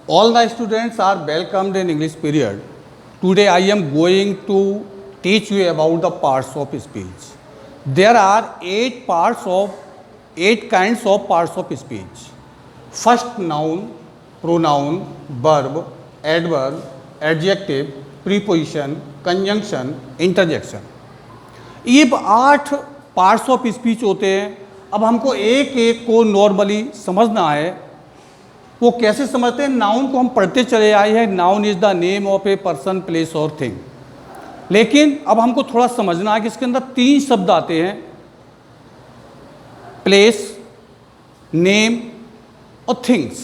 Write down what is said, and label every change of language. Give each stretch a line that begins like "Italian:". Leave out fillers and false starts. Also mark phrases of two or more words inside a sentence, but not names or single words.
English: All the students are welcomed in English period. Today I am going to teach you about the parts of speech. There are 8 kinds of parts of speech. First, noun, pronoun, verb, adverb, adjective, preposition, conjunction, interjection.
Hindi: ये 8
English: parts of speech
Hindi: होते हैं। अब हमको एक एक को नॉर्मली समझना है। वो कैसे समझते हैं? नाउन को हम पढ़ते चले आए हैं,
English: noun is the name of a person, place or thing.
Hindi: लेकिन अब हमको थोड़ा समझना है कि इसके अंदर 3 शब्द आते हैं, प्लेस, नेम और थिंग्स।